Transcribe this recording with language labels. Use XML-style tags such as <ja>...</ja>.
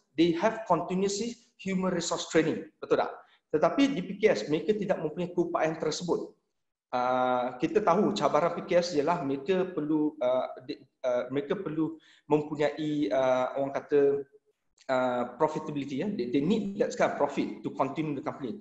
<en>They have continuous human resource training,</en> <ms>betul tak? Tetapi di PKS mereka tidak mempunyai keupayaan tersebut. Kita tahu cabaran PKS ialah mereka perlu mempunyai orang kata profitability.</ms> <en>They need that kind of profit to continue the company.</en>